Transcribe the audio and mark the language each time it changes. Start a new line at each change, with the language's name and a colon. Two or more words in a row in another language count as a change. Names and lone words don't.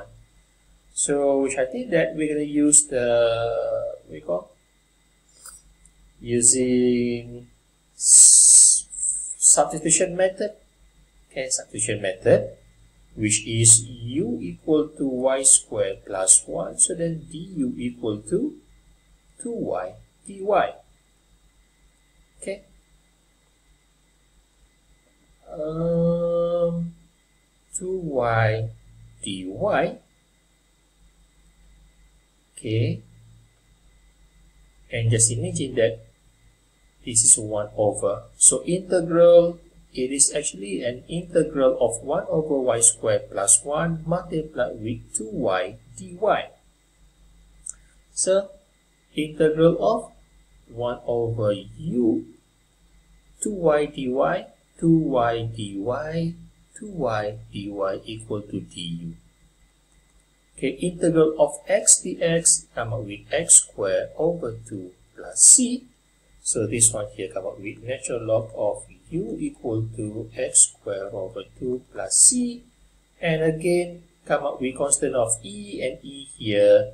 English: So, which I think that we're going to use the, using substitution method. Okay, substitution method, which is u equal to y squared plus 1. So then du equal to 2y dy. Okay. 2y dy. Okay. And just imagine that this is 1 over. So integral, it is actually an integral of 1 over y squared plus 1 multiplied with 2y dy. So integral of 1 over u 2y dy, 2y dy, 2y dy equal to du. Okay, integral of x dx come up with x squared over 2 plus c. So this one here come up with natural log of u equal to x squared over 2 plus c. And again, come up with constant of e and e here.